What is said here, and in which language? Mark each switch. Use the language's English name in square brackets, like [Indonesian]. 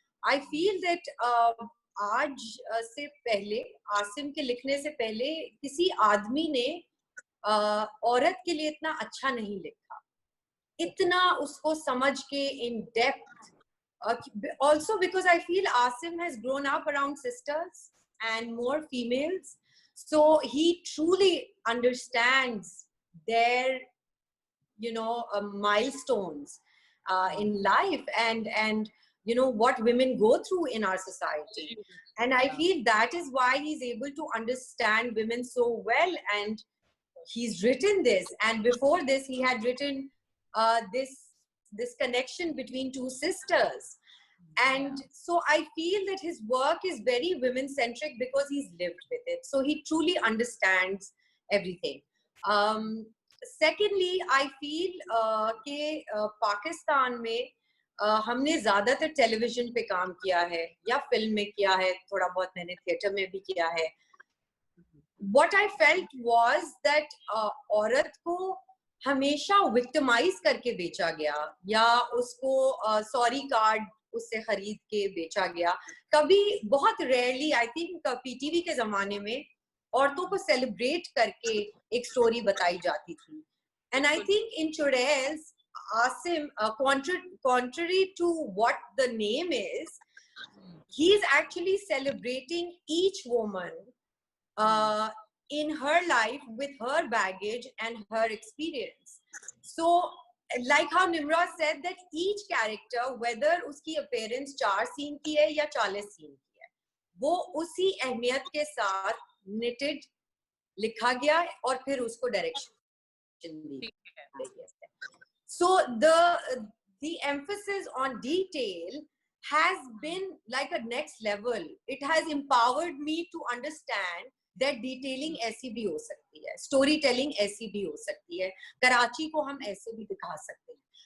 [English] I feel that [Hindi] आज से पहले, आसिम के लिखने से पहले किसी आदमी ने औरत के लिए इतना अच्छा नहीं लिखा, इतना उसको समझ के [English] in depth. Also because I feel Asim has grown up around sisters and more females, so he truly understands their milestones in life, and what women go through in our society. And I feel that is why he's able to understand women so well, and he's written this. And before this he had written this connection between two sisters. And so I feel that his work is very women centric because he's lived with it, so he truly understands everything. Secondly, I feel [Hindi] कि पाकिस्तान में हमने ज्यादातर television पे काम किया है या film में किया है, थोड़ा बहुत मैंने थिएटर में भी किया है. [English] What I felt was that [Hindi] औरत को हमेशा विक्टिमाइज करके बेचा गया, या उसको सॉरी कार्ड उससे खरीद के बेचा गया. कभी बहुत रेयरली, आई थिंक पीटीवी के जमाने में औरतों को सेलिब्रेट करके एक स्टोरी बताई जाती थी. [English] And I think in Churails, Asim, contrary to what the name is, he's actually celebrating each woman in her life with her baggage and her experience. So, like how Nimra said that each character, whether [Hindi] uski appearance 4 scene ki hai ya 40 scene ki hai, wo usi अहमियत के साथ knitted लिखा गया है और फिर उसको direction दी गई है. [English] So the emphasis on detail has been like a next level. It has empowered me to understand that detailing [Hindi] ऐसी भी हो सकती है, storytelling ऐसी भी हो सकती है, कराची को हम ऐसे भी दिखा सकते हैं.